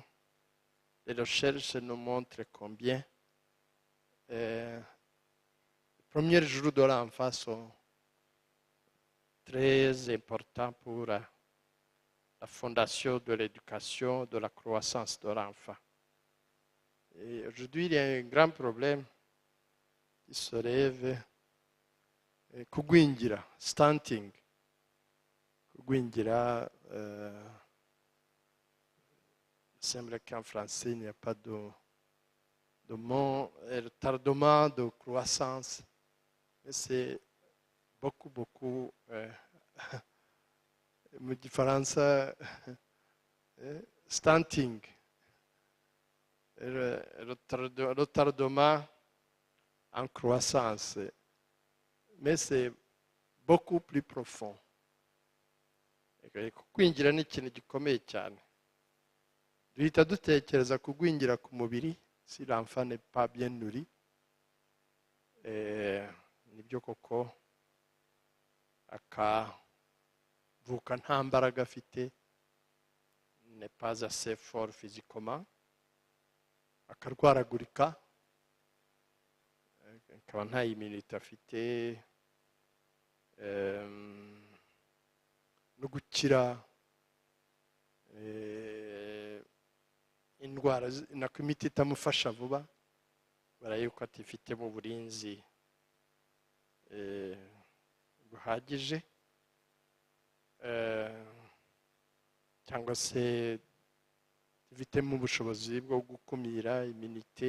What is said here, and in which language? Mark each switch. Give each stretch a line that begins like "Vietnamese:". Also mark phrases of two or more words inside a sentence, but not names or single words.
French: Les recherches nous montrent combien les premiers jours de l'enfant sont très importants pour la fondation de l'éducation, de la croissance de l'enfant. Et aujourd'hui, il y a un grand problème qui se lève,
Kinyarwanda: kugwingira, stunting. Kugwingira,
French: il semble qu'en français, il n'y a pas de mot, retardement de croissance. Mais c'est beaucoup, une différence, stunting. Retardement en croissance. Mais c'est beaucoup plus profond.
Kinyarwanda: Kugwingira ni ikintu gikomeye cyane. Duhita dutekereza kugwingira ku mubiri
French: si l'enfant n'est pas bien nourri.
Kinyarwanda: Nibyo koko akavuka nta mbaraga afite,
French: n'est pas assez fort physiquement,
Kinyarwanda: akarwaragurika, akaba nta immunité afite, no gukira indwara nako imiti itamufasha vuba, barayuko atifitemo uburinzi buhagije, cyangwa se ifitemo ubushobozi bwo gukumira iminite.